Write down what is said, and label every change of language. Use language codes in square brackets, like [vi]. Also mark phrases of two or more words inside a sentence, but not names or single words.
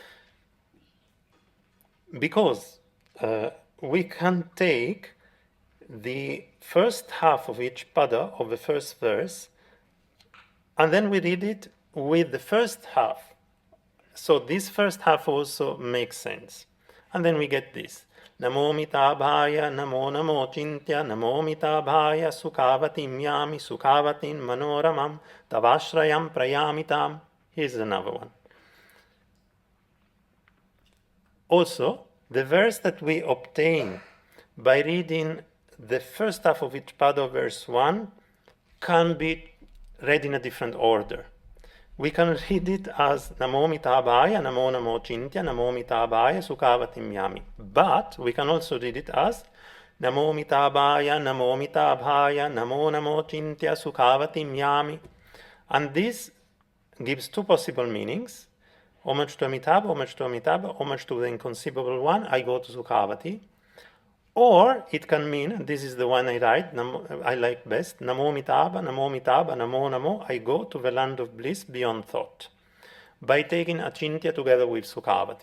[en] Because we can take the first half of each pada of the first verse, and then we read it with the first half. So this first half also makes sense. And then we get this. [sa] Namo mitabhaya, namo namo chintya, namo mitabhaya, sukavatim yami, sukavatim manoramam, tavashrayam prayamitam. [en] Here's another one. Also, the verse that we obtain by reading the first half of each pada of verse 1 can be read in a different order. We can read it as [sa] Namo mitabhaya, namo namo chintya, namo mitabhaya, sukavatim yami. [en] But we can also read it as [sa] Namo mitabhaya, namo mitabhaya, namo namo chintya, sukavatim yami. [en] And this gives 2 possible meanings. Homage to Amitabha, homage to Amitabha, homage to the inconceivable one, I go to Sukhavati. Or it can mean, and this is the one I like best, [sa] Namo Mitabha, Namo Mitabha, Namo Namo, [en] I go to the land of bliss beyond thought, by taking Achintya together with Sukhavati.